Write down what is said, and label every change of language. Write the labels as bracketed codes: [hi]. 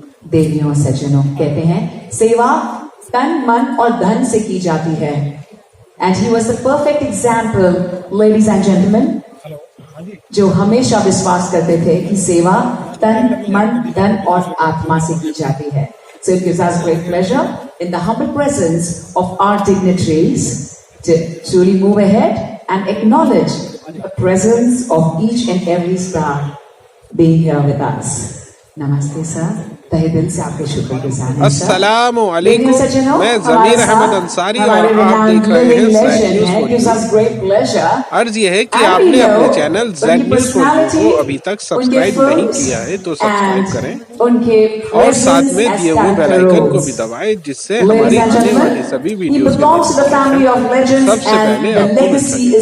[hi] देवियों सज्जनों, कहते हैं सेवा तन मन और धन से की जाती है, [en] and he was the perfect example, ladies and gentlemen, [hi] जो हमेशा विश्वास करते थे कि सेवा तन मन धन और आत्मा से की जाती है। [en] So it gives us great pleasure in the humble presence of our dignitaries to truly move ahead and acknowledge the presence of each and every star being here with us। [hi] नमस्ते सर, तहे दिल से आपके शुक्रगुजार हैं। अस्सलामु अलैकुम। मैं ज़मीर अहमद अंसारी और आप देख रहे हैं जेड न्यूज़ फॉर यू। अर्ज ये है कि आपने अपने channel Z news for you को अभी तक सब्सक्राइब नहीं किया है तो सब्सक्राइब करें और साथ में दिए हुए बेल आइकन को भी दबाएं, जिससे हमारी आने वाली सभी वीडियोस के नोटिफिकेशन सबसे पहले आपको मिल सके।